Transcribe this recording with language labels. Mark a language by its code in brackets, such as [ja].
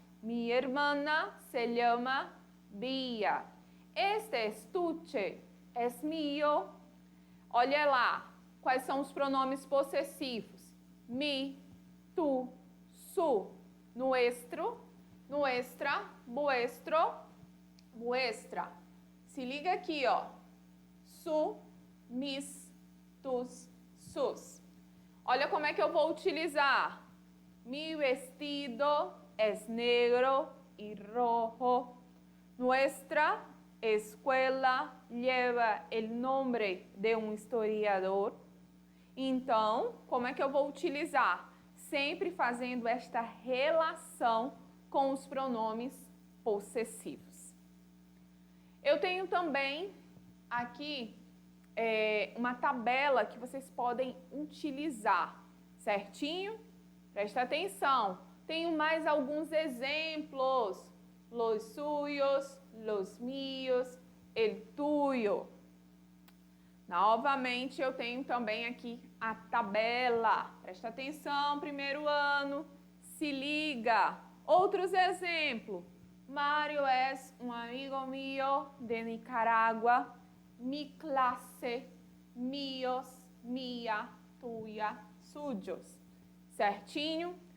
[pt] Minha irmã se chama Bia. [es] Este estuche es mío. [pt] Olha lá, quais são os pronomes possessivos? [es] Mi, tu, su, nuestro, nuestra, vuestro, vuestra. [pt] Se liga aqui, ó. [es] Su, mis, tus, sus. [pt] Olha como é que eu vou utilizar. [es] Mi vestido es negro y rojo. Nuestra escuela lleva el nombre de un historiador. [pt] Então, como é que eu vou utilizar? Sempre fazendo esta relação com os pronomes possessivos. Eu tenho também aqui uma tabela que vocês podem utilizar, certinho? Presta atenção. Tenho mais alguns exemplos. [es] Los suyos, los míos, el tuyo. [pt] Novamente, eu tenho também aqui a tabela. Presta atenção, primeiro ano. Se liga. Outros exemplos. [es] Mario es un amigo mío de Nicaragua. Mi clase, míos, mía, tuya, suyos. [pt] Certinho?